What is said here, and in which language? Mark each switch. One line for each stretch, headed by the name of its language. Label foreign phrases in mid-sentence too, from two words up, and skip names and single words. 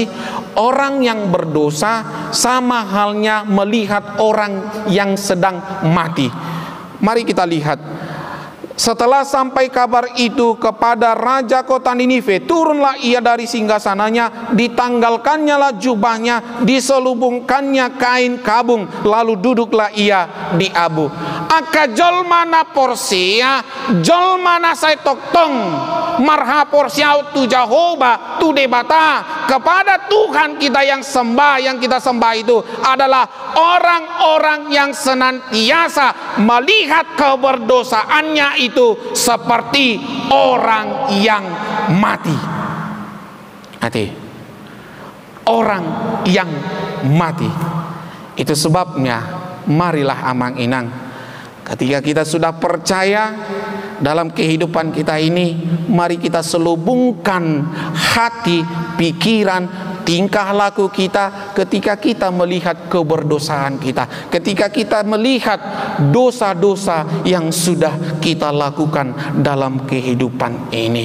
Indonesian: Orang yang berdosa sama halnya melihat orang yang sedang mati. Mari kita lihat. Setelah sampai kabar itu kepada raja kota Ninive, turunlah ia dari singgasananya, ditanggalkannya lah jubahnya, diselubungkannya kain kabung, lalu duduklah ia di abu.
Batak Toba: Aka jolmana porsia, jolmana saya toktong, marha porsia tu Jehovah tu debata.
Indonesian: Kepada Tuhan kita yang kita sembah itu adalah orang-orang yang senantiasa melihat keberdosaannya itu seperti orang yang mati. Orang yang mati. Itu sebabnya marilah
Batak Toba: amang inang,
Indonesian: ketika kita sudah percaya dalam kehidupan kita ini, mari kita selubungkan hati, pikiran, tingkah laku kita ketika kita melihat keberdosaan kita, ketika kita melihat dosa-dosa yang sudah kita lakukan dalam kehidupan ini.